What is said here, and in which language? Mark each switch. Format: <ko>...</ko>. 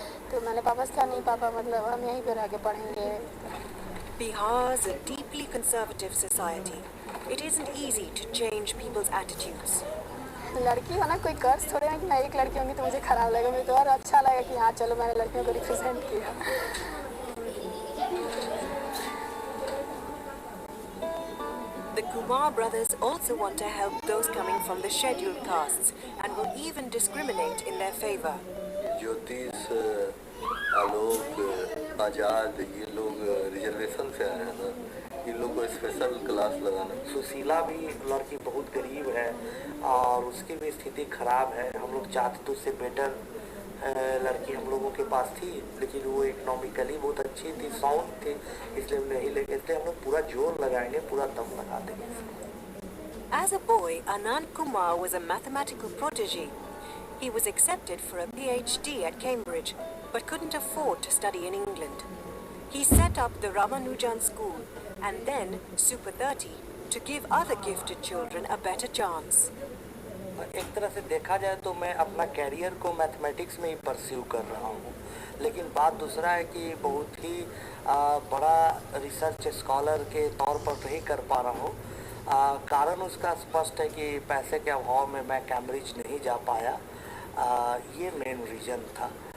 <hi>तो मैंने पापा से कहा नहीं पापा, मतलब हम यहीं पर रह के पढ़ेंगे।</hi> <en>Bihar is a deeply conservative society. It isn't easy to change people's attitudes.</en> <hi>लड़की होना कोई कर्ज थोड़े ना कि मैं एक लड़की होंगी तो मुझे खराब लगेगा, मुझे तो और अच्छा लगेगा कि हाँ चलो मैंने लड़कियों को रिप्रेजेंट किया।</hi> <en>The Kumar brothers also want to help those coming from the scheduled castes and will even discriminate in their favor.</en> <hi>ज्योतिष, आलोक, आजाद, ये लोग रिजर्वेशन से आए हैं ना, इन लोग को स्पेशल क्लास लगाना। सुशीला भी लड़की बहुत गरीब है और उसकी भी स्थिति खराब है। हम लोग चाहते तो उससे बेटर लड़की हम लोगों के पास थी, लेकिन वो इकोनॉमिकली बहुत अच्छी थी, साउंड थी, इसलिए हम नहीं लेंगे। इसलिए हम लोग पूरा जोर लगाएंगे, पूरा दम लगा देंगे।</hi> <en>As a boy, Anand Kumar was a mathematical prodigy. He was accepted for a PhD at Cambridge, but couldn't afford to study in England. He set up the Ramanujan School and then Super 30 to give other gifted children a better chance.</en> <hi>एक तरह से देखा जाए तो मैं अपना career को mathematics में ही परस्यू कर रहा हूँ, लेकिन बात दूसरा है कि बहुत ही बड़ा रिसर्च स्कॉलर के तौर पर नहीं कर पा रहा हूँ। कारण उसका स्पष्ट है कि पैसे के अभाव में मैं कैम्ब्रिज नहीं जा पाया, ये मेन रीज़न था।</hi>